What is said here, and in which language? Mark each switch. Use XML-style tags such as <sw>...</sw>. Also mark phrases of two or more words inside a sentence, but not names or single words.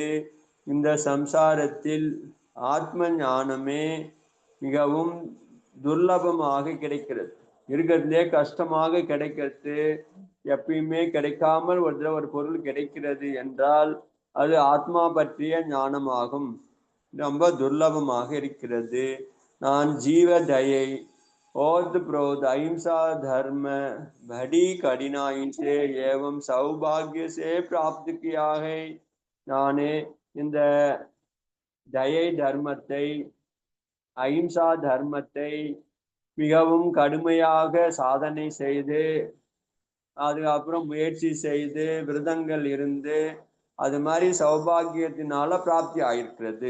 <ta>இந்த சம்சாரத்தில் ஆத்ம ஞானமே மிகவும் துர்லபமாக கிடைக்கிறது, இருக்கிறதுலே கஷ்டமாக கிடைக்கிறது. எப்பயுமே கிடைக்காமல் ஒரு பொருள் கிடைக்கிறது என்றால் அது ஆத்மா பற்றிய ஞானமாகும், ரொம்ப துர்லபமாக இருக்கிறது. நான் ஜீவ தயை</ta> <hi>ओत प्रोत अहिंसा धर्म बड़ी कठिनाई से एवं सौभाग्य से प्राप्त किया है.</hi> <ta>நானே இந்த தயை தர்மத்தை அஹிம்சா தர்மத்தை மிகவும் கடுமையாக சாதனை செய்து அதுக்கப்புறம் முயற்சி செய்து விரதங்கள் இருந்து அது மாதிரி சௌபாகியத்தினால பிராப்தி ஆயிருக்கிறது.</ta>